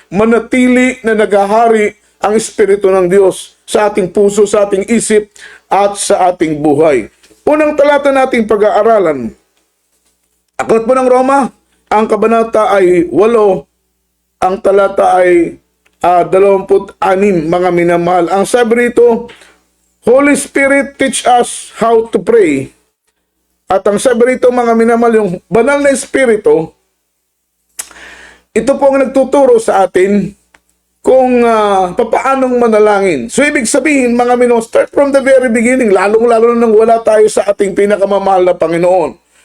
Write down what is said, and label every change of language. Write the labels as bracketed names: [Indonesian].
[Filipino] Manatili na naghahari ang Espiritu ng Diyos sa ating puso, sa ating isip, at sa ating buhay. Unang talata nating pag-aaralan, Aklat po ng Roma, ang kabanata ay 8, ang talata ay 26, mga minamahal. Ang sabi rito, [English] Holy Spirit teach us how to pray. [Filipino] At ang sabi rito, mga minamahal, yung banal na Espiritu, ito po ang nagtuturo sa atin kung papaanong manalangin. So, ibig sabihin, mga minamahal, [English] start from the very beginning, [Filipino] lalong-lalo nang wala tayo sa ating pinakamamahal na Panginoon.